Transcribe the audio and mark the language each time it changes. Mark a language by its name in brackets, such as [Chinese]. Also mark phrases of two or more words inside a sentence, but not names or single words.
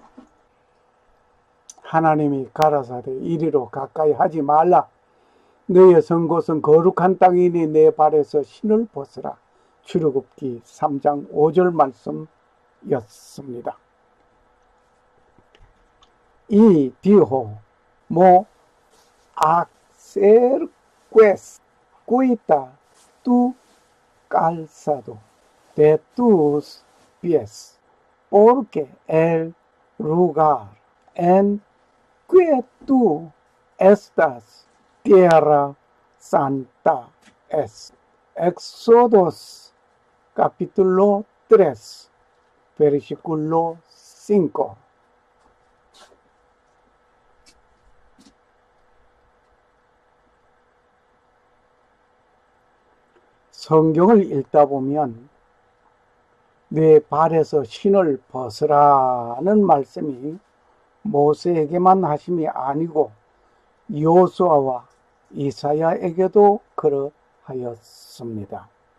[Korean] 하나님이 가라사대 이리로 가까이 하지 말라. 너의 선 곳은 거룩한 땅이니 내 발에서 신을 벗어라. 출애굽기 3장 5절 말씀이었습니다. [Spanish] 이 dijo acerques quita tu calzado de tus pies, porque el lugar en que tú estás, tierra santa es. Éxodos capítulo 3, versículo 5. [Korean] 성경을 읽다 보면 내 발에서 신을 벗으라는 말씀이 모세에게만 하심이 아니고 여호수아와 이사야에게도 그러하였습니다.